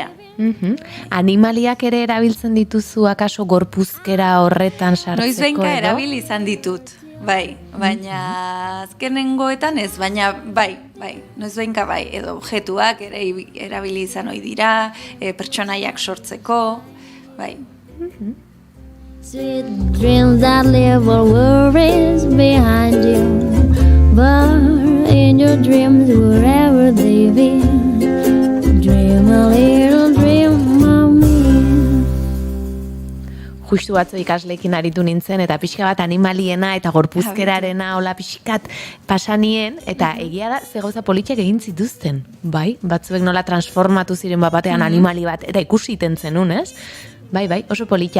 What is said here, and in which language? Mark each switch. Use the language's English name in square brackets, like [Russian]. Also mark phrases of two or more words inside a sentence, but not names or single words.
[Basque] Animaliak ere erabiltzen dituzu akaso gorpuzkera horretan sartzeko edo? Noizbehinka erabili izan ditut, bai. Baina azkenengoetan ez, baina bai. Noizbehinka bai, edo objektuak ere erabili izan ohi dira, pertsonaiak sortzeko, bai. [English] Sweet dreams that leave all worries behind you. But in your dreams, wherever they be, dream a little dream of me. [Basque] Justu batzu ikasleekin aritu nintzen, eta pixka bat animaliena eta gorpuzkerarena hola pixkat pasanien, eta egia da, ze gauza politxak egin zituzten, bai? Batzuek nola transformatu ziren batean animali bat, eta ikusiten zenun, ez? Bai, oso politia.